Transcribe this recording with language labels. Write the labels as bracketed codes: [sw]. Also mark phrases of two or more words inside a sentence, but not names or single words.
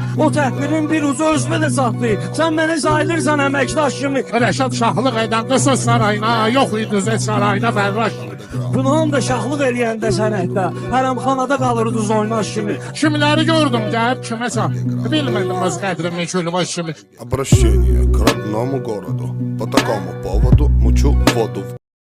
[az] O təhvirin bir ucu özünə də saxlayır. Sən məni sayılırsan əməkdaş kimi. Rəşad şahlıq edəndə söz sarayına, yox idi zət sarayına Fərraş. Qınağın da şahlıq eləyəndə sənətdə. Hərəmxanada qalırdız oynaş kimi. Kimiləri gördüm gəlib kiməsə. Bilmədim öz qədrimi külbaş kimi. [ru] Обращение к родному городу. По такому поводу мучу воду в